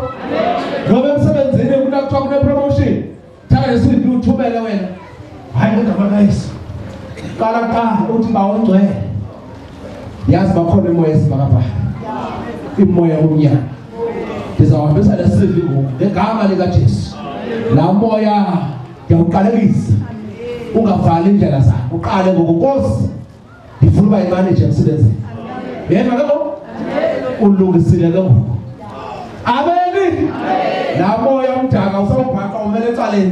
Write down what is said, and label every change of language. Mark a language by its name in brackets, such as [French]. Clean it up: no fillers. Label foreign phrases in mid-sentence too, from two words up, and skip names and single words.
[Xhosa] Ngoba emsebenzini kuna kuthiwa kune promotion. Thatha lesiphi uthumele wena. Hayi kodwa bakayisi. Qala uthi bawongcwele. Yazi bakhona imoya esibakapha. Imoya omnyama. Ndizawuhambisa lesiphi ngegama lika Jesu. La moya yawuqalekisa. Ungavali indlela zakho. Uqale ngokuNkosi. Ndifuna uba imanager emsebenzini. Yeva ke lo? Ulungisile ke ngoku. Amen. La moya umdaka usawubhaqa umele ecaleni.